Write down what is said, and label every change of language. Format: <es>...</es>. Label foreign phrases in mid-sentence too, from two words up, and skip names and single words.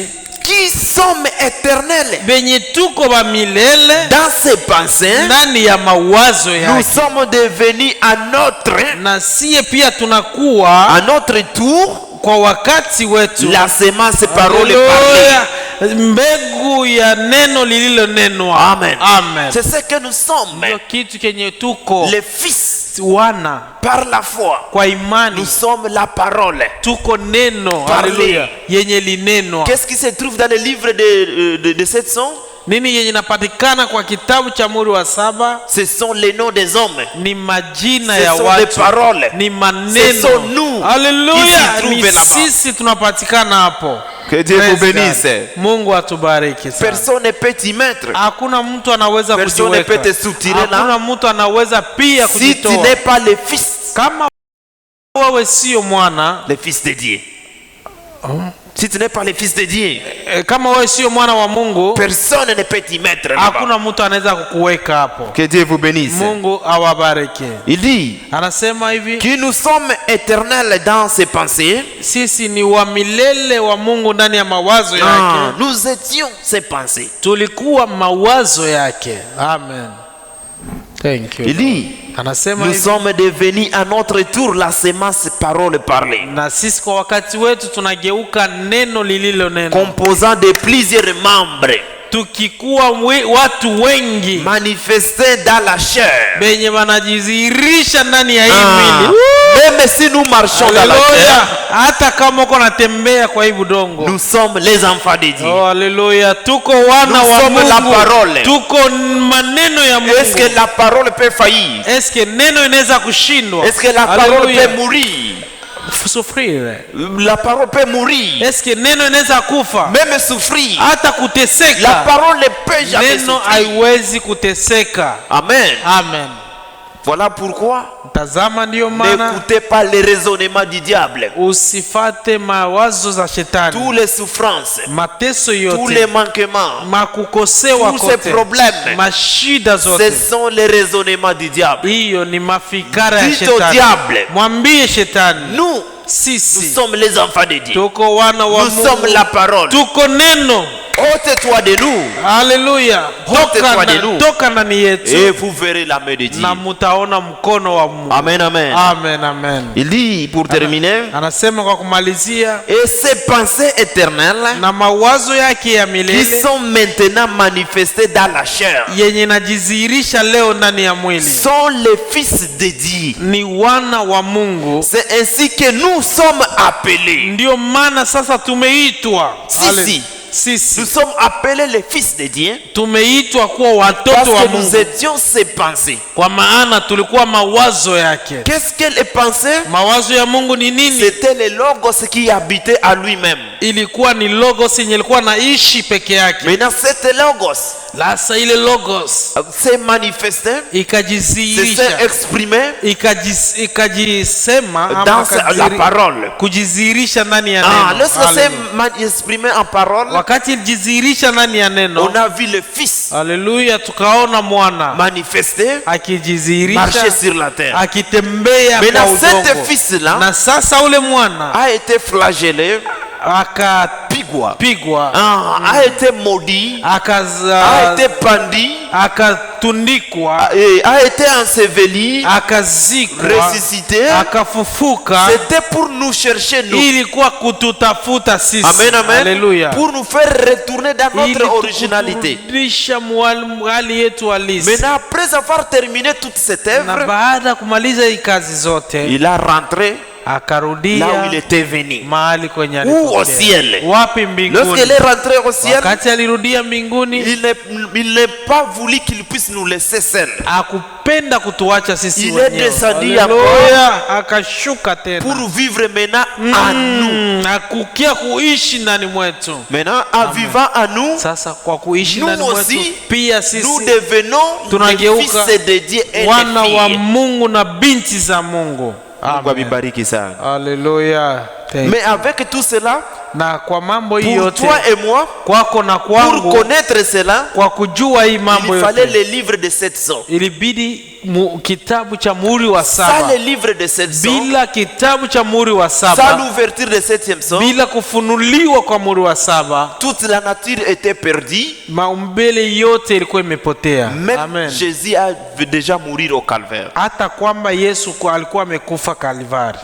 <fr>qui sommes éternels,</fr> <sw>benye tuko ba milele,</sw> <fr>dans ses pensées,</fr> <sw>ndani ya mawazo yake,</sw> <fr>nous sommes devenus à notre,</fr> <sw>na sie pia tunakuwa</sw> <fr>à notre tour,</fr> <sw>kwa wakati wetu,</sw> <fr>la semence parole parlée,</fr> <sw>mbegu ya neno lililonenwa.</sw> <fr>Amen. C'est ce que nous sommes.</fr> <sw>Kitu kenye tuko,</sw> <fr>les fils,</fr> <sw>wana,</sw> <fr>par la foi,</fr> <sw>kwa imani,</sw> <fr>nous sommes la parole,</fr> <sw>tuko neno. Haleluya. Yenye linenwa.</sw> <fr>Qu'est-ce qui se trouve dans le livre de 700?</fr> <sw>Nini yenye napatikana kwa kitabu cha Muhuri wa 7?</sw> <fr>Ce sont les noms des hommes.</fr> <sw>Ni majina ya watu.</sw> <fr>Ce sont les paroles.</fr> <sw>Ni maneno.</sw> <fr>Ce sont nous.</fr> <sw>Haleluya. Ni sisi tunapatikana hapo.</sw> <fr>Que Dieu vous bénisse.</fr> <sw>Mungu atubariki sana.</sw> <fr>Personne ne peut y mettre.</fr> <sw>Hakuna mtu anaweza kujiweka.</sw> <fr>Personne ne peut te soutirer là.</fr> <sw>Hakuna mtu anaweza pia kujitoa.</sw> <fr>Si tu n'es pas le fils.</fr> <sw>Kama wewe sio mwana,</sw> <fr>le fils de Dieu. Si tu n'es pas le fils de Dieu,</fr> <sw>kama wewe sio mwana wa Mungu,</sw> <fr>personne ne peut t'y mettre là-bas.</fr> <sw>hakuna mtu anaweza kukuweka hapo.</sw> <fr>Que Dieu vous bénisse.</fr> <sw>Mungu awabariki.</sw> <fr>Il dit</fr> <sw>Anasema hivi,</sw> <fr>que nous sommes éternels dans ses pensées.</fr> <sw>sisi ni wa milele wa Mungu ndani ya mawazo yake.</sw> <fr>Nous étions ses pensées.</fr> <sw>Tulikuwa mawazo yake.</sw> <en>Amen. Thank you.</en> <fr>Il dit</fr> <sw>Anasema</sw> <fr>nous</fr> <sw>hivi,</sw> <fr>sommes devenus à notre tour la semence parole parlée,</fr> <sw>na sisi kwa wakati wetu tunageuka neno lililo neno,</sw> <fr>composant de plusieurs membres,</fr> <sw>tukikuwa watu wengi</sw> <fr>manifestés dans la chair.</fr> <sw>benye wanajizirisha ndani ya hii mwili.</sw> <fr>Même si nous marchons dans la chair,</fr> <sw>hata kama uko natembea kwa hii budongo,</sw> <fr>nous sommes les enfants de Dieu.</fr> <sw>oh haleluya, tuko wana</sw> <fr>Nous</fr> <sw>wa</sw> <fr>sommes la</fr> <sw>Mungu,</sw> <fr>parole.</fr> <sw>tuko maneno ya Mungu.</sw> <fr>Est-ce que la parole peut faillir? Est-ce que</fr> <sw>neno inaweza kushindwa?</sw> <fr>Est-ce que la parole peut mourir? Souffrir. La parole peut mourir. Est-ce que</fr> <sw>neno inaweza kufa?</sw> <fr>Même souffrir.</fr> <sw>Hata kuteseka.</sw> <fr>La parole ne peut jamais</fr> <sw>Neno</sw> <fr>souffrir.</fr> <sw>haiwezi kuteseka. Amen. Amen.</sw> <fr>Voilà pourquoi</fr> <sw>Tazama, ndio maana</sw> <fr>n'écoutez pas les raisonnements du diable.</fr> <sw>usifate mawazo za shetani.</sw> <fr>Toutes les souffrances,</fr> <sw>Mateso</sw> <fr>tous les</fr> <sw>yote,</sw> <fr>manquements,</fr> <sw>makukosewa</sw> <fr>tous ces</fr> <sw>kote,</sw> <fr>problèmes,</fr> <sw>mashida</sw> <fr>ce</fr> <sw>zote,</sw> <fr>sont les raisonnements du diable.</fr> <sw>hiyo ni mafikara ya</sw> <fr>Dites au</fr> <sw>shetani.</sw> <fr>diable,</fr> <sw>Mwambie shetani,</sw> <fr>nous</fr> <sw>sisi</sw> <fr>sommes les enfants de Dieu.</fr> <sw>tuko wana wa</sw> <fr>Nous sommes la</fr> <sw>Mungu,</sw> <fr>parole.</fr> <sw>tuko neno.</sw> <fr>Ôte-toi de nous</fr> <sw>Haleluya,</sw> <fr>Ôte-toi de nous.</fr> <sw>toka ndani</sw> <fr>et</fr> <sw>yetu</sw> <fr>vous verrez la main de Dieu.</fr> <sw>na mutaona mkono wa Mungu. Amen, amen. Amen, amen.</sw> <fr>Il dit pour terminer,</fr> <sw>Anasema kwa kumalizia,</sw> <fr>et ces pensées éternelles</fr> <sw>na mawazo yake ya</sw> <fr>qui</fr> <sw>milele</sw> <fr>sont maintenant manifestées dans la chair</fr> <sw>yenye najizihirisha leo ndani ya mwili</sw> <fr>sont les fils de Dieu.</fr> <sw>ni wana wa Mungu.</sw> <fr>C'est ainsi que nous sommes appelés.</fr> <sw>Ndio maana sasa tumeitwa Sisi. sisi</sw> <fr>Nous sommes appelés les fils de Dieu</fr> <sw>tumeitwa kuwa watoto</sw> <fr>parce</fr> <sw>wa</sw> <fr>que nous</fr> <sw>Mungu,</sw> <fr>étions ses pensées.</fr> <sw>kwa maana tulikuwa mawazo yake.</sw> <fr>Qu'est-ce qu'elle pensait?</fr> <sw>Mawazo ya Mungu ni nini?</sw> <fr>C'était le logos qui habitait à lui-même.</fr> <sw>Ilikuwa ni logos yenye ilikuwa naishi peke yake.</sw> <fr>Maintenant, cette logos</fr> <sw>Sasa ile logos</sw> <fr>s'est manifesté, s'est</fr> <sw>ikajizihirisha,</sw> <fr>exprimé</fr> <sw>ikajisema ama</sw> <fr>dans la parole.</fr> <sw>kujizihirisha ndani ya Ah, neno.</sw> <fr>lorsque c'est exprimé en parole,</fr> <sw>Wakati ilijizihirisha ndani ya neno,</sw> <fr>on a vu le Fils</fr> <sw>haleluya, tukaona mwana</sw> <fr>manifesté,</fr> <sw>akijizihirisha,</sw> <fr>marcher sur la terre.</fr> <sw>akitembea kwa</sw> <fr>Maintenant, cet</fr> <sw>udongo.</sw> <fr>Fils-là</fr> <sw>Na sasa ule mwana</sw> <fr>a été flagellé,</fr> <sw>akapigwa,</sw> <fr>a été maudit, a été pendu,</fr> <sw>akatundikwa,</sw> <fr>et a été enseveli,</fr> <sw>akazikwa,</sw> <fr>ressuscité.</fr> <sw>akafufuka.</sw> <fr>C'était pour nous chercher, nous.</fr> <sw>Ilikuwa kututafuta sisi. Amen, amen. Haleluya.</sw> <fr>Pour nous faire retourner dans notre originalité.</fr> <sw>Kurudisha hali yetu halisi.</sw> <fr>Maintenant, après avoir terminé toute cette</fr> <sw>Na</sw> <fr>œuvre,</fr> <sw>baada kumaliza hii kazi zote,</sw> <fr>il a rentré</fr> <sw>akarudia</sw> <fr>là où il était venu.</fr> <sw>mahali kwenye</sw> <fr>Ou au</fr> <sw>alitokea.</sw> <fr>ciel.</fr> <sw>Wapi? Mbinguni.</sw> <fr>Lorsqu'il est rentré au ciel,</fr> <sw>Wakati alirudia mbinguni,</sw> <fr>il n'est pas voulu qu'il puisse nous laisser seuls.</fr> <sw>akupenda kutuacha sisi</sw> <fr>Il est</fr> <sw>wenyewe.</sw> <fr>descendu</fr> <sw>Haleluya. Akashuka tena</sw> <fr>pour vivre maintenant à nous.</fr> <sw>akukia kuishi ndani mwetu.</sw> <fr>Maintenant, en vivant à nous,</fr> <sw>Sasa kwa kuishi</sw> <fr>nous</fr> <sw>ndani mwetu</sw> <fr>aussi,</fr> <sw>pia</sw> <fr>nous</fr> <sw>sisi</sw> <fr>devenons les</fr> <sw>tunageuka</sw> <fr>fils de Dieu et</fr> <sw>wana</sw> <fr>les</fr> <sw>wa</sw> <fr>filles.</fr> <sw>Mungu na binti za Mungu. Mungu abibariki sana. Haleluya.</sw> <fr>Mais avec tout cela,</fr> <sw>Na kwa mambo hii</sw> <fr>pour</fr> <sw>yote,</sw> <fr>toi et moi,</fr> <sw>kwako na</sw> <fr>pour</fr> <sw>kwangu,</sw> <fr>connaître cela,</fr> <sw>kwa kujua hii mambo</sw> <fr>il fallait</fr> <sw>yote,</sw> <fr>les livres de 700.</fr> <sw>ilibidi kitabu cha muhuri wa</sw> <fr>Sans</fr> <sw>saba.</sw> <fr>les livres de 700,</fr> <sw>Bila kitabu cha muhuri wa</sw> <fr>sans</fr> <sw>saba,</sw> <fr>l'ouverture de 7e son,</fr> <sw>bila kufunuliwa kwa muhuri wa saba,</sw> <fr>toute la nature était perdue.</fr> <sw>maumbile yote ilikuwa imepotea.</sw> <fr>Même</fr> <sw>Amen.</sw> <fr>Jésus a déjà mourir au calvaire.</fr> <sw>Hata kwamba Yesu alikuwa amekufa Kalvari,</sw>